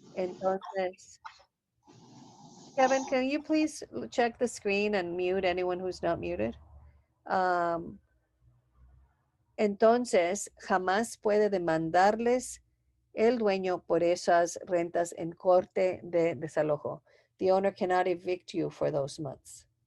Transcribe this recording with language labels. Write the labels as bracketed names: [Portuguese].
[Spanish] Entonces, [English] Kevin, can you please check the screen and mute anyone who's not muted? [Spanish] Entonces, jamás puede demandarles el dueño por esas rentas en corte de desalojo. [English] The owner cannot evict you for those months.